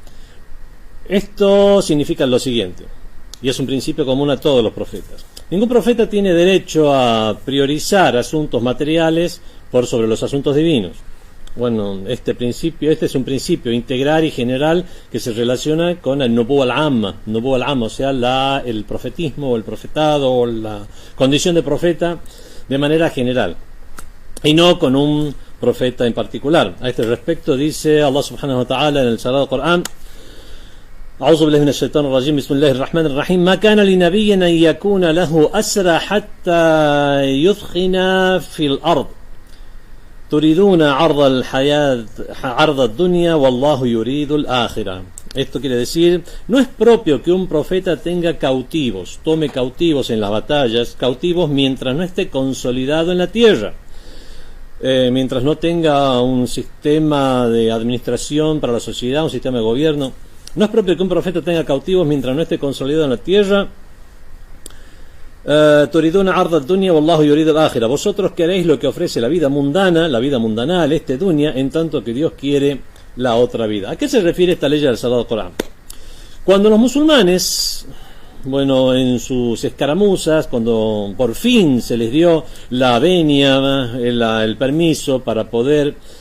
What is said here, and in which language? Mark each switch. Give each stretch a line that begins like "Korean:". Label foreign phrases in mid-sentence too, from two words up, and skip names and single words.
Spanish: Esto significa lo siguiente, y es un principio común a todos los profetas. Ningún profeta tiene derecho a priorizar asuntos materiales por sobre los asuntos divinos. Bueno, este es un principio integral y general que se relaciona con el
Arabic: النبوة العامة,
Spanish: o sea, el profetismo o el profetado o la condición de profeta de manera general, y no con un profeta en particular. A este respecto dice Allah
Arabic: سبحانه وتعالى
Spanish: en el Sagrado Corán:
Arabic: أعوذ بالله من الشيطان الرجيم بسم الله الرحمن الرحيم ما كان لنبي أن يكون له أسرى حتى يثخن في الأرض تريدون عرض الدنيا والله يريد الآخرة.
Spanish: Esto quiere decir, no es propio que un profeta tenga cautivos, tome cautivos en las batallas, cautivos mientras no esté consolidado en la tierra, mientras no tenga un sistema de administración para la sociedad, un sistema de gobierno. No es propio que un profeta tenga cautivos mientras no esté consolidado en la tierra.
Arabic: تريدون عرض الدنيا والله يريد الآخرة.
Spanish: Vosotros queréis lo que ofrece la vida mundanal, este dunya, en tanto que Dios quiere la otra vida. ¿A qué se refiere esta ley del Sagrado Corán? Cuando los musulmanes, en sus escaramuzas, cuando por fin se les dio la venia, el permiso para poder,